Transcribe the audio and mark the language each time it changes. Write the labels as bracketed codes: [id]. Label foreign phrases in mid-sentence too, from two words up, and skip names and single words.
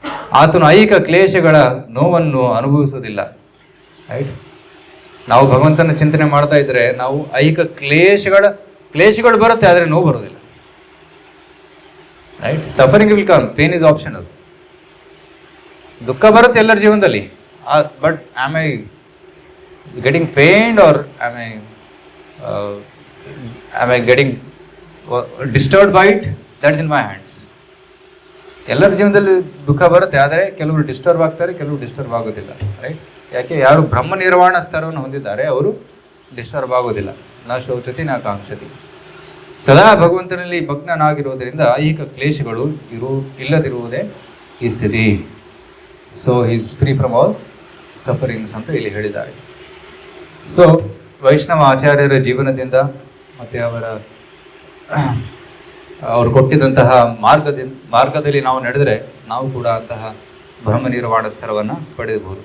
[kn] ಆತನು ಐಹಿಕ ಕ್ಲೇಶಗಳ ನೋವನ್ನು ಅನುಭವಿಸುವುದಿಲ್ಲ. ರೈಟ್, ನಾವು ಭಗವಂತನ ಚಿಂತನೆ ಮಾಡ್ತಾ ಇದ್ರೆ ನಾವು ಐಹಿಕ ಕ್ಲೇಶಗಳು ಬರುತ್ತೆ, ಆದರೆ ನೋವು ಬರೋದಿಲ್ಲ. [en] Right, suffering will come, pain is optional. [kn] ದುಃಖ ಬರುತ್ತೆ ಎಲ್ಲರ ಜೀವನದಲ್ಲಿ, [en] But am I getting pained or am I getting disturbed by it? That's in my hands. [kn] ಎಲ್ಲರ ಜೀವನದಲ್ಲಿ ದುಃಖ ಬರುತ್ತೆ, ಆದರೆ ಕೆಲವರು ಡಿಸ್ಟರ್ಬ್ ಆಗ್ತಾರೆ, ಕೆಲವರು ಡಿಸ್ಟರ್ಬ್ ಆಗೋದಿಲ್ಲ. ರೈಟ್, ಯಾಕೆ? ಯಾರು ಬ್ರಹ್ಮ ನಿರ್ವಾಣ ಸ್ತರವನ್ನು ಹೊಂದಿದ್ದಾರೆ ಅವರು ಡಿಸ್ಟರ್ಬ್ ಆಗೋದಿಲ್ಲ. [sa] ನ ಶೋಚತಿ ನ ಕಾಂಕ್ಷತಿ. [kn] ಸದಾ ಭಗವಂತನಲ್ಲಿ ಭಗ್ನನಾಗಿರುವುದರಿಂದ ಐಹಿಕ ಕ್ಲೇಶಗಳು ಇಲ್ಲದಿರುವುದೇ ಈ ಸ್ಥಿತಿ. [en] So is free from all sufferings [kn] ಅಂತ ಇಲ್ಲಿ ಹೇಳಿದ್ದಾರೆ. ಸೊ ವೈಷ್ಣವ ಆಚಾರ್ಯರ ಜೀವನದಿಂದ ಮತ್ತು ಅವರು ಕೊಟ್ಟಿದ್ದಂತಹ ಮಾರ್ಗದಲ್ಲಿ ನಾವು ನಡೆದರೆ ನಾವು ಕೂಡ ಅಂತಹ ಬ್ರಹ್ಮ ನಿರ್ವಾಣ ಸ್ತರವನ್ನು ಪಡೆಯಬಹುದು.